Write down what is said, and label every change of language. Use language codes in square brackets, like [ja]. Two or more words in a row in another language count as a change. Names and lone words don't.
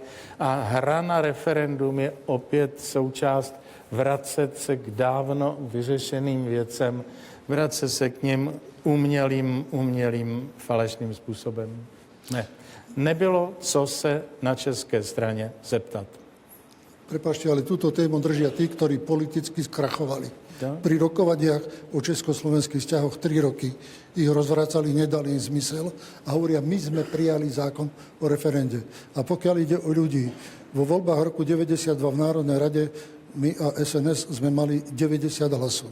[cs] A hra na referendum je opět součást vracet se k dávno vyřešeným věcem, vracet se k nim umělým falešným způsobem. Ne. Nebylo co se na české straně zeptat. [sk] Prepáčte, ale túto tému držia tí, ktorí politicky skrachovali. Ja? Pri rokovaniach o československých vzťahoch 3 roky ich rozvracali, nedali im zmysel a hovoria, my sme prijali zákon o referende. A pokiaľ ide o ľudí, vo voľbách roku 92 v Národnej rade my a SNS sme mali 90 hlasov.